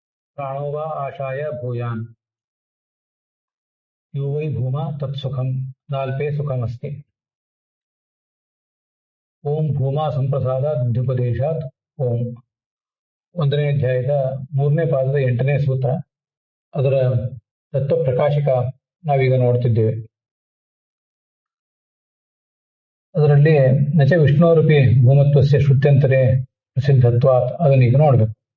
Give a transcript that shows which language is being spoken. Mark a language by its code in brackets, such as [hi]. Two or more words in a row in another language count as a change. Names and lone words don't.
[sa] प्राणो वा आशाय भूयान् यो वै भूमा तत्सुखं नाल्पे सुखमस्ति। ಓಂ ಭೂಮಾ ಸಂಪ್ರಸಾದಾದ್ಯುಪದೇಶಾತ್ ಓಂ. [kn] 1ನೇ ಅಧ್ಯಾಯದ 3ನೇ ಪಾದದ 8ನೇ ಸೂತ್ರ, ಅದರ ತತ್ವ ಪ್ರಕಾಶಿಕ ನಾವೀಗ ನೋಡ್ತಿದ್ದೇವೆ. [sa] ಅದರಲ್ಲಿ ನಚ ವಿಷ್ಣೋರೂಪಿ ಭೂಮತ್ವಸ್ಯ ಶ್ರುತ್ಯಂತರೇ ಪ್ರಸಿದ್ಧತ್ವಾತ್ [kn] ಅದನ್ನೀಗ ನೋಡ್ಬೇಕು.